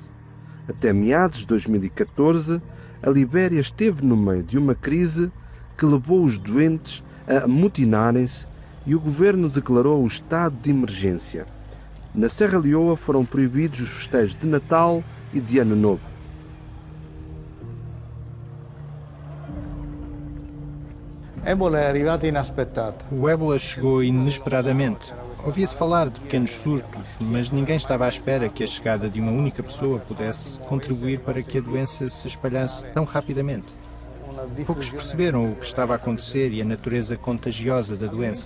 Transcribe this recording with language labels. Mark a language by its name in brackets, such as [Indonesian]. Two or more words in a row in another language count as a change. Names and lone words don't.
[Portuguese] Até meados de 2014, a Libéria esteve no meio de uma crise que levou os doentes a amotinarem-se e o governo declarou o estado de emergência. Na Serra Leoa foram proibidos os festejos de Natal e de Ano Novo. [Italian] Ebola è arrivata inaspettata. [Portuguese] O ébola chegou inesperadamente. Ouvia-se falar de pequenos surtos, mas ninguém estava à espera que a chegada de uma única pessoa pudesse contribuir para que a doença se espalhasse tão rapidamente. Poucos perceberam o que estava a acontecer e a natureza contagiosa da doença.